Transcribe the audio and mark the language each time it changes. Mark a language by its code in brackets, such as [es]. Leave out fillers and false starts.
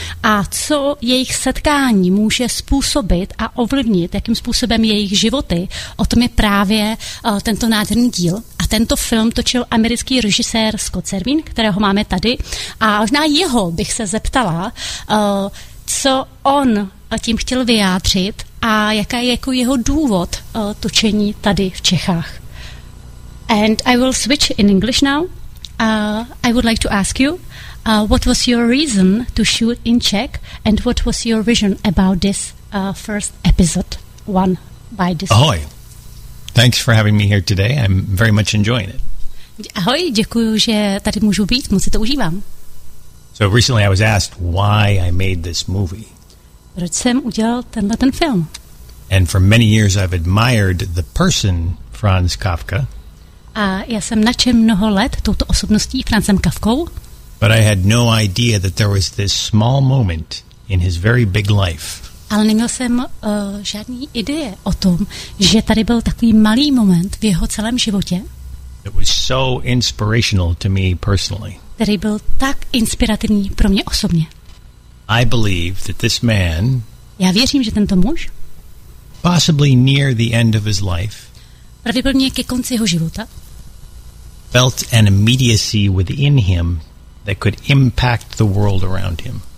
[cs] A co jejich setkání může způsobit a ovlivnit, jakým způsobem jejich životy, o tom je právě tento nádherný díl. A tento film točil americký režisér Scott Servin, kterého máme tady. A možná jeho bych se zeptala, co on tím chtěl vyjádřit a jaká je jako jeho důvod točení tady v Čechách. [en] And I will switch in English now. I would like to ask you, what was your reason to shoot in Czech and what was your vision about this first episode one by this? [cs] Ahoj. [en] Thanks for having me here today. I'm very much enjoying it. [cs] Ahoj, děkuji, že tady můžu být, moc si to užívám. [en] So recently I was asked why I made this movie. [cs] Proč jsem udělal tenhle ten film? [en] And for many years I've admired the person Franz Kafka. [cs] A já jsem nadšen mnoho let touto osobností Francem Kafkou. [en] But I had no idea that there was this small moment in his very big life. [cs] Ale neměl jsem žádný ideje o tom, že tady byl takový malý moment v jeho celém životě. [en] It was so inspirational to me personally. [cs] Který byl tak inspirativní pro mě osobně. [en] I believe that this man, [cs] já věřím, že tento muž, [en] possibly near the end of his life, [cs] pravděpodobně ke konci jeho života, [en] felt an immediacy within him that could impact the world around him.